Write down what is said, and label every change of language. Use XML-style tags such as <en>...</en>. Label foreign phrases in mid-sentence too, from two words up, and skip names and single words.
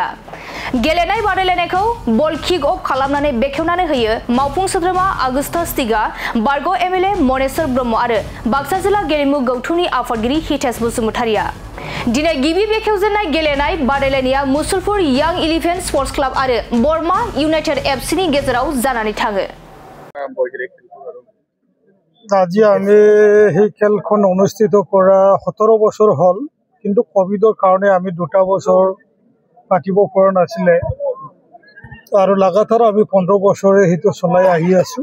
<brx>गेलेनाय बादायलायनायखौ बल किक अफ खालामनानै बेखेवनानै होयो मावफुं सोद्रोमा आगुस्तास तिगा, बारग' एमएलए मनेश्वर ब्रह्म आरो बाक्सा जिल्ला गेलेमु गौथुमनि आफादगिरि हितेश बसुमतारिया। दिनै गिबि बेखेवजेननाय गेलेनाय बादायलायनाया मुसलपुर यां इलेभेन स्पर्ट्स क्लाब आरो बरमा इउनाइटेड एफसिनि गेजेराव जानानै थाङो।</brx> <as>আজি আমি সেই খেলখন অনুষ্ঠিত কৰা 17 বছৰ হ'ল, কিন্তু কোভিডৰ কাৰণে আমি 2টা বছৰ পাতিব পৰা নাছিলে আৰু লাগাতাৰ আমি 15 বছৰে সেইটো চলাই আহি আছো।</as>